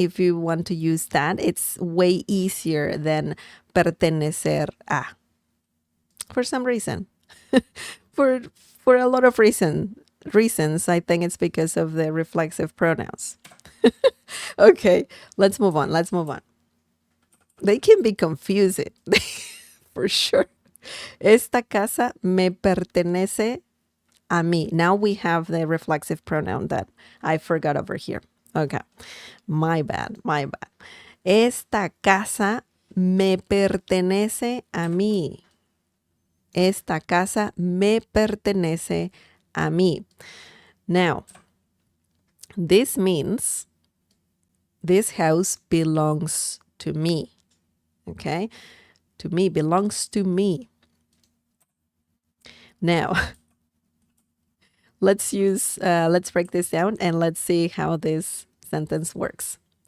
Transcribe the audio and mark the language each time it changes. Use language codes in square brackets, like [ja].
[en] If you want to use that, it's way easier than pertenecer a. For some reason. for a lot of reasons, I think it's because of the reflexive pronouns. Okay, let's move on. They can be confusing, for sure. [es] Esta casa me pertenece a mí. [en] Now we have the reflexive pronoun that I forgot over here. Okay, my bad. [es] Esta casa me pertenece a mí. Esta casa me pertenece a mí. [en] Now, this means this house belongs to me. Okay? To me, belongs to me. Now, let's break this down and let's see how this sentence works.